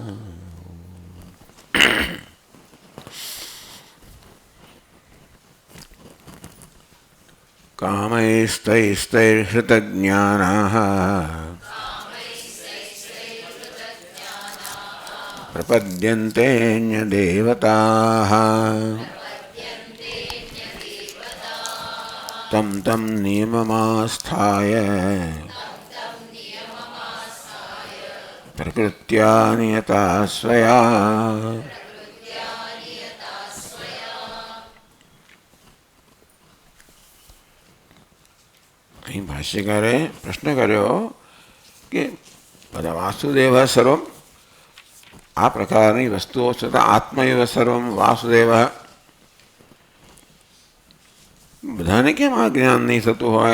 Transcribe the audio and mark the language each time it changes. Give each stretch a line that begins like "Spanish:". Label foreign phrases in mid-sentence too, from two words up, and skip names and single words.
Sanskrit: कामैस्तैस्तैर्हृतज्ञानाः प्रपद्यन्तेऽन्यदेवताः तं तं नियममास्थाय प्रकृत्या नियता स्वया।
Gujarati: અહીં ભાષ્યકારે પ્રશ્ન કર્યો કે બધા
Sanskrit: વાસુદેવ સર્વમ
Gujarati: આ પ્રકારની વસ્તુઓ છતાં
Sanskrit: આત્મૈવ સર્વમ વાસુદેવ
Gujarati: બધાને કેમ આ જ્ઞાન નહીં થતું હોય?